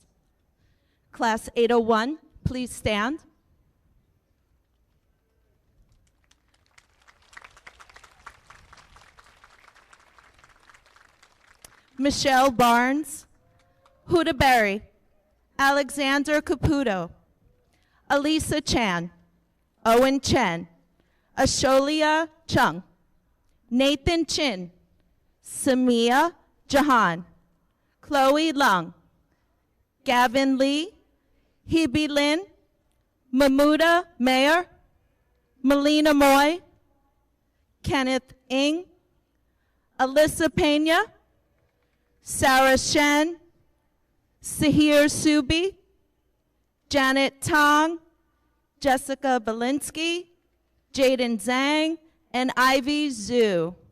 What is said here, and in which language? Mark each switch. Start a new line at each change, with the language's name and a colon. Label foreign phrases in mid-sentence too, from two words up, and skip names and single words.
English: Class 801, please stand. Michelle Barnes, Huda Berry, Alexander Caputo, Elisa Chan, Owen Chen, Asholia Chung, Nathan Chin, Samia Jahan, Chloe Lung, Gavin Lee, Hebe Lin, Mahmuda Mayer, Melina Moy, Kenneth Ng, Alyssa Pena, Sarah Shen, Sahir Subi, Janet Tong, Jessica Belinsky, Jaden Zhang, and Ivy Zhu.